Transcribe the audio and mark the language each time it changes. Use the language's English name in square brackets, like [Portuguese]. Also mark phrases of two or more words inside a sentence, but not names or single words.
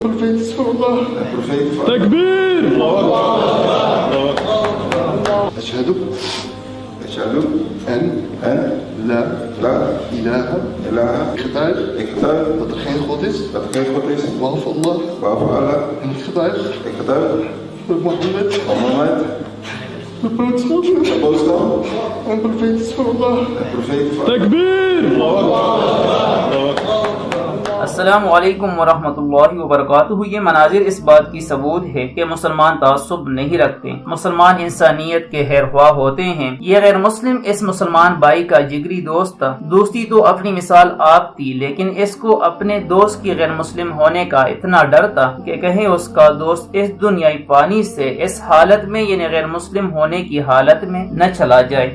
[Arabic] تكبير. أشهد أن لا إله [Dutch] dat er geen God is behalve Allah en ik getuig dat Mohammed de boodschap en profeet is van Allah. [Arabic] تكبير. السلام عليكم ورحمة الله وبركاته. [Urdu] یہ مناظر اس بات کی ثبوت ہے کہ مسلمان تعصب نہیں رکھتے، مسلمان انسانیت کے خیرخواہ ہوتے ہیں. یہ غیر مسلم اس مسلمان بھائی کا جگری دوست تھا. دوستی تو اپنی مثال آپ تھی، لیکن اسکو اپنے دوست کی غیر مسلم ہونے کا اتنا ڈر تھا کہ کہیں اسکا دوست اس دنیائی پانی سے اس حالت میں یعنی غیر مسلم ہونے کی حالت میں نہ چلا جائے.